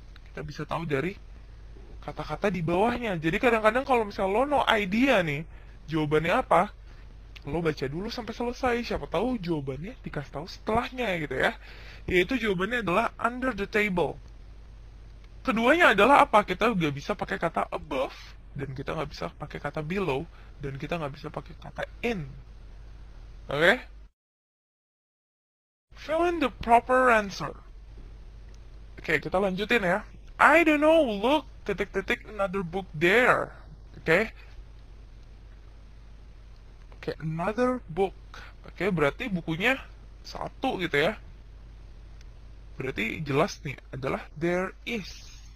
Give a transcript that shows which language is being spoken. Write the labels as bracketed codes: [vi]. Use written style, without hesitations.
[id] Kita bisa tahu dari kata-kata di bawahnya. Jadi kadang-kadang kalau misalnya lo no idea nih, jawabannya apa, lo baca dulu sampai selesai, siapa tahu jawabannya dikasih tahu setelahnya gitu ya. Yaitu jawabannya adalah [en] under the table. [id] Keduanya adalah apa? Kita nggak bisa pakai kata above, dan kita nggak bisa pakai kata below, dan kita nggak bisa pakai kata in. Oke? [en] Fill in the proper answer. [id] Oke, kita lanjutin ya. [en] I don't know, look, [id] titik-titik [en] another book there. [id] Oke? Oke, another book. Oke, berarti bukunya satu gitu ya. Berarti jelas nih, adalah there is.